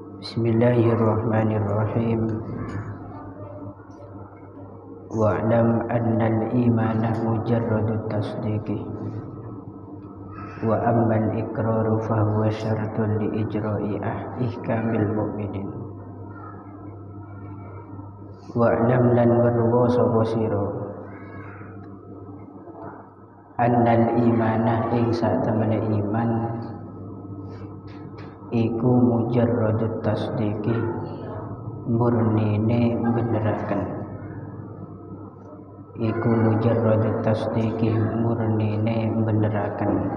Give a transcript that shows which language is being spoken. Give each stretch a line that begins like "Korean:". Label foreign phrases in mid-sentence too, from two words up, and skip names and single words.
Arabic: بسم الله الرحمن الرحيم واعلم أن الإيمان مجرد التصديق وأما الإقرار فهو شرط لإجراء أحكام المؤمنين.
Javanese: Wa'lam lan warwa sapa sira
Arabic: أن الإيمان
Javanese: ing satemene iman iku
Arabic: مجرد التصديق
Javanese: murnine beneraken. Iku
Arabic: مجرد التصديق
Javanese: murnine beneraken.